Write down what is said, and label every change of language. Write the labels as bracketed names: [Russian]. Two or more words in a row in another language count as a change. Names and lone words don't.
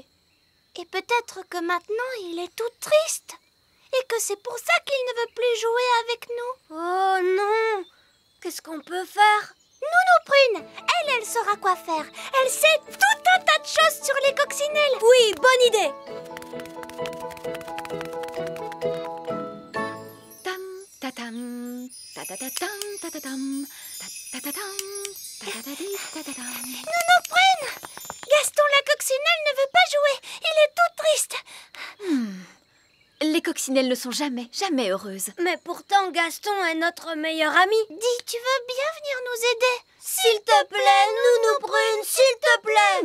[French] Et peut-être que maintenant il est tout triste. Et que c'est pour ça qu'il ne veut plus jouer avec nous. Oh non! Qu'est-ce qu'on peut faire? Nounou Prune, elle saura quoi faire. Elle sait tout un tas de choses sur les coccinelles. Oui, bonne idée! Tam tatam, tatatatam, tatatam, tatatatam, tatatadi, tatatam. Nounou Prune, Gaston la coccinelle ne veut pas jouer. Il est tout triste. Les coccinelles ne sont jamais heureuses. Mais pourtant, Gaston est notre meilleur ami. Dis, tu veux bien venir nous aider? S'il te plaît, Nounou Prune, s'il te plaît!